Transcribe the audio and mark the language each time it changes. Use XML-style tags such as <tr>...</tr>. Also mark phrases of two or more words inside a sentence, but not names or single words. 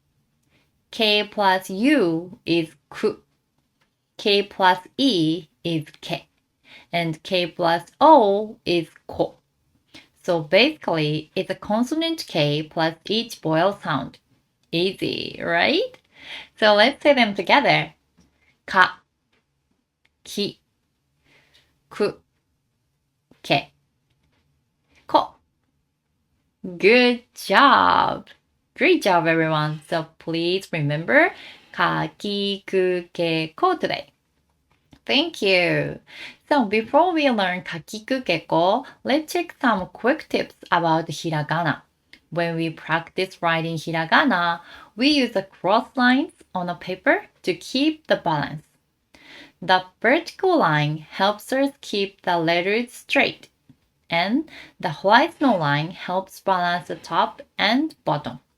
<en>K plus U is ku. K plus E is ke. And K plus O is ko. So basically, it's a consonant K plus each vowel sound. Easy, right? So let's say them together. Ka, ki, ku, ke, ko. Good job! Great job, everyone. So please remember ka, ki, ku, ke, ko today. Thank you. So before we learn kakikukeko, let's check some quick tips about hiragana. When we practice writing hiragana, we use the cross lines on a paper to keep the balance. The vertical line helps us keep the letters straight, and the horizontal line helps balance the top and bottom.</en>